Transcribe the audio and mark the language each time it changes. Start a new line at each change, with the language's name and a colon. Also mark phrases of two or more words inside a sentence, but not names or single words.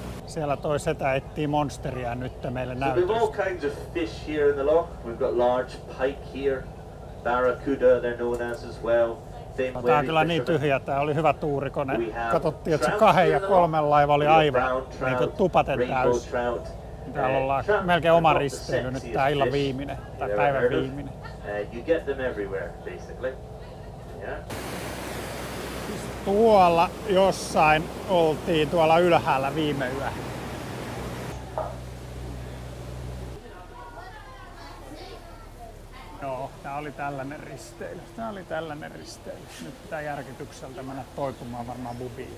Finnish: Siellä toi setä etsii monsteria nyt meille
English: So we've all
Finnish: näytöstä.
English: kinds of fish here in the loch. We've got large pike here, barracuda they're known as well. Thin
Finnish: Tää on
English: wary
Finnish: kyllä niin
English: fishermen.
Finnish: tyhjä, tää oli hyvä tuuri, kun ne
English: We have
Finnish: katsottiin, että se
English: trout
Finnish: 2
English: here
Finnish: ja
English: in the loch.
Finnish: 3 laiva oli
English: We have
Finnish: aivan
English: brown
Finnish: niin
English: trout,
Finnish: tupaten
English: rainbow
Finnish: täys.
English: trout.
Finnish: Täällä ollaan
English: Trout
Finnish: melkein
English: are
Finnish: oma
English: not the
Finnish: risteily nyt,
English: sexiest
Finnish: tää illan
English: fish
Finnish: viimeinen, tai
English: you've
Finnish: päivän
English: ever heard of.
Finnish: viimeinen.
English: You get them everywhere, basically. Yeah.
Finnish: Tuolla jossain oltiin tuolla ylhäällä viime yö. Joo, tää oli tällainen risteily. Nyt pitää järkytykseltä mennä toipumaan varmaan bubiin.